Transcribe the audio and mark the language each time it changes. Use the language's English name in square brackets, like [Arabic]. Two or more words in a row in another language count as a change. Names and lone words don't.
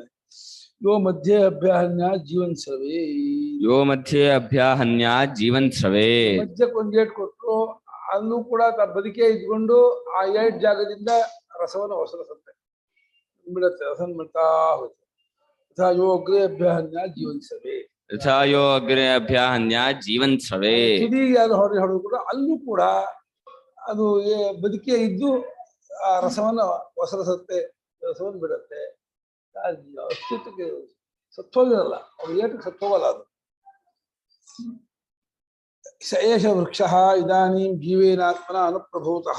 [Sanskrit] ಯೋ ಮಧ್ಯೆ ಅಭ್ಯಾಹನ್ಯ ಜೀವನ್ ಸರ್ವೇ. ಯೋ ಮಧ್ಯೆ ಅಭ್ಯಾಹನ್ಯ ಜೀವನ್ ಸ್ರವೇ. [Kannada] ಮಧ್ಯಕ್ಕೆ ಒಂದ್ ಏಟ್ ಕೊಟ್ರು ಅಲ್ಲೂ ಕೂಡ ಬದುಕೆ ಇದ್ಕೊಂಡು ಆ ಏಟ್ ಜಾಗದಿಂದ ರಸವನ್ನು ಹೊಸರಸತ್ತೆ ಬಿಡತ್ತೆ, ರಸನ್ ಬಿಡ್ತಾ ಹೋಗುತ್ತೆ. [Sanskrit] ಯಥಾ ಯೋ ಅಗ್ರೆ ಅಭ್ಯಾಹನ್ಯ ಜೀವನ್ ಸರ್ವೇ. ಯಥಾ ಯೋ ಅಗ್ರೆ ಅಭ್ಯಾಹನ್ಯ ಜೀವನ್ ಸ್ರವೇ. [Kannada] ತುದಿಗೆ ಅದು ಹೊಡೆದು ಕೂಡ ಅಲ್ಲೂ ಕೂಡ ಅದು ಬದುಕೆ ಇದ್ದು ಆ ರಸವನ್ನು ಹೊಸರಸತ್ತೆ, ರಸವನ್ನು ಬಿಡತ್ತೆ. ಅಸ್ತಿತ್ವಕ್ಕೆ ಸತ್ತೋಗಿರಲ್ಲ, ಅವ್ರು ಏಟಕ್ಕೆ ಸತ್ತೋಗಲ್ಲ. [Sanskrit] ಅದು ಸ ಏಷ ವೃಕ್ಷಃ ಇದಾನೀಂ ಜೀವೇನಾತ್ಮನ ಅನುಪ್ರಭೂತಃ.